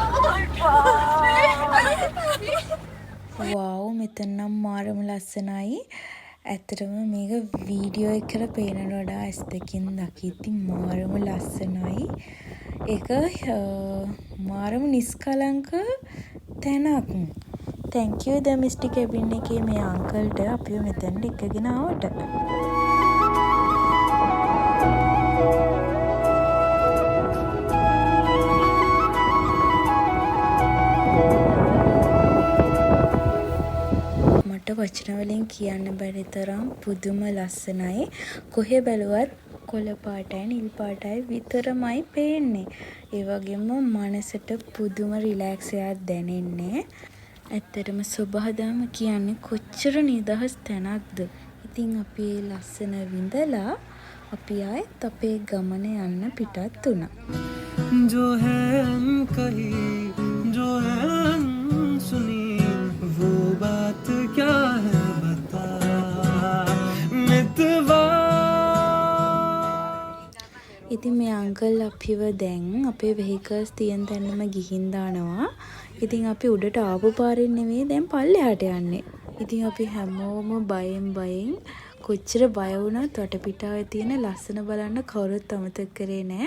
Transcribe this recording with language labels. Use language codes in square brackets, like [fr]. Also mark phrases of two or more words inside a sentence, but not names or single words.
[si] වව් මෙතන නම් මාරම ලස්සනයි. ඇත්තටම මේක වීඩියෝ එකකට පේනට වඩා ඇස් දෙකින් දකිද්දි මාරම ලස්සනයි. ඒක මාරම නිස්කලංක තැනක්. [en] thank you the misty cabin [si] එකේ මේ අංකල්ට අපිව මෙතනට එක්කගෙන ආවට. වචන වලින් කියන්න බැරි තරම් පුදුම ලස්සනයි. කොහෙ බැලුවත් කොළ පාටයි නිල් පාටයි විතරමයි පේන්නේ. ඒ වගේම මනසට පුදුම රිලැක්ස් එකක් දැනෙන්නේ. ඇත්තටම සබහාදම කියන්නේ කොච්චර නිදහස් තැනක්ද. ඉතින් අපි ලස්සන විඳලා අපි ආයෙත් අපේ ගමන යන්න පිටත් වුණා. [hi] जो है कही जो है सुनी वो बात क्या है बता मितवा. [si] ඉතින් මේ අංකල් අපිව දැන් අපේ වෙහිකල්ස් තියෙන තැනම ගිහින් දානවා. ඉතින් අපි උඩට ආපු පාරෙන් නෙවෙයි දැන් පල්ලෙහාට යන්නේ. ඉතින් අපි හැමෝම බයෙන් කොච්චර බය වුණත් වටපිටාවේ තියෙන ලස්සන බලන්න කවුරුත් අමතක කරේ නෑ.